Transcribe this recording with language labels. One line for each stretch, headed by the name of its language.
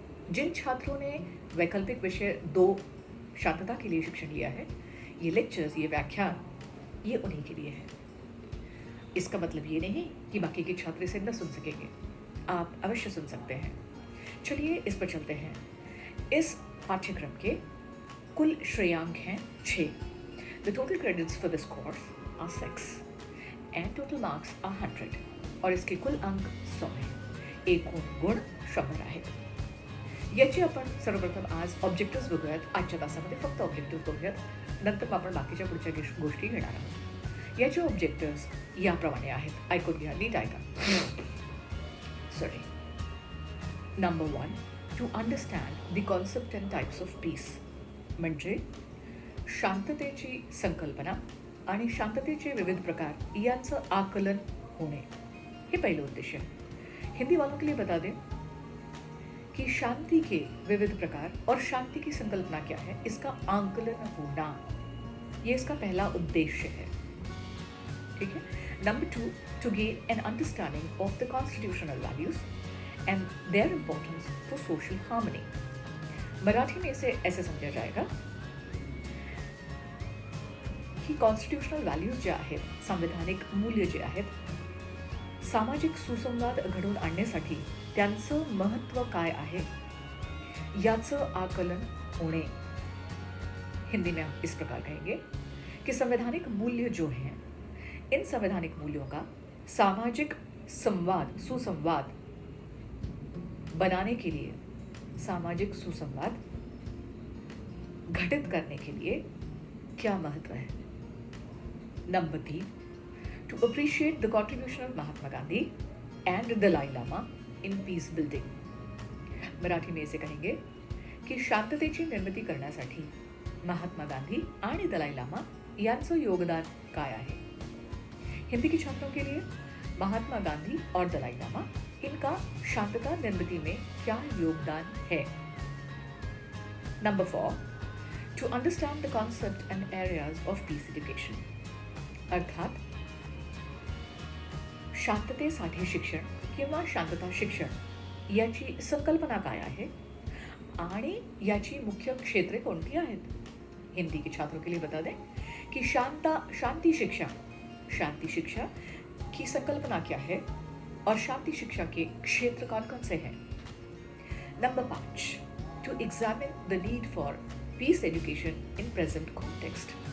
Hindi: जिन छात्रों ने वैकल्पिक विषय 2 शांतता के लिए शिक्षण लिया है, ये लेक्चर्स, ये व्याख्यान, ये उन्हीं के लिए है। इसका मतलब ये नहीं कि बाकी के छात्र इसे न सुन सकेंगे, आप अवश्य सुन सकते हैं। चलिए इस पर चलते हैं। इस पाठ्यक्रम के कुल श्रेयांक हैं 6।
English: The total credits for this course are 6 and total marks are 100
Hindi: और इसके कुल अंक 100 हैं।
Marathi: एकूण गुण 100 आहेत। याची आपण सर्वप्रथम आज ऑब्जेक्टिव्स बघूयात। आजच्या तासामध्ये फक्त ऑब्जेक्टिव्स बघूयात, नंतर आपण बाकीच्या पुढच्या गोष्टी घेणार आहोत। याचे ऑब्जेक्टिव्स याप्रमाणे आहेत, ऐकून घ्या, नीट ऐका।
English: Number 1, to understand the concept and types of peace,
Marathi: म्हणजे शांततेची संकल्पना आणि शांततेचे विविध प्रकार यांचं आकलन होणे, हे पहिलं उद्देश्य
Hindi: है। हिंदी वालों के लिए बता दें कि शांति के विविध प्रकार और शांति की संकल्पना क्या है, इसका आकलन होना, ये इसका पहला उद्देश्य है। ठीक है।
English: Number 2, to gain an understanding of the constitutional values and their importance for social harmony।
Hindi: Marathi में इसे ऐसे समझा जाएगा की
Marathi: कॉन्स्टिट्यूशनल व्हॅल्यूज जे आहेत, संवैधानिक मूल्य जे आहेत, सामाजिक सुसंवाद घडवून आणण्यासाठी त्यांचं महत्त्व काय आहे याचं आकलन होणे।
Hindi: हिंदी में हम इस प्रकार कहेंगे कि संवैधानिक मूल्य जो हैं, इन संवैधानिक मूल्यों का सामाजिक सुसंवाद बनाने के लिए, सामाजिक सुसंवाद घटित करने के लिए क्या महत्व है।
English: Number 3, to appreciate the contribution of Mahatma Gandhi and Dalai Lama in peace building.
Hindi: Marathi में इसे कहेंगे की
Marathi: शांततेची निर्मिती करण्यासाठी महात्मा गांधी आणि दलाई लामा यांचं योगदान काय आहे।
Hindi: हिंदी के छात्रों के लिए महात्मा गांधी और दलाई लामा, इनका शांतता निर्मिती में क्या योगदान है।
English: number 4, to understand the concept and areas of peace education,
Marathi: अर्थात शांततेसाठी शिक्षण किंवा शांतता शिक्षण याची संकल्पना काय आहे आणि याची मुख्य क्षेत्रे कोणती आहेत।
Hindi: हिंदी के छात्रों के लिए बता दें कि शांति शिक्षा की संकल्पना क्या है और शांति शिक्षा के क्षेत्र कौन कौन से हैं।
English: Number 5, to examine the need for peace education in present context.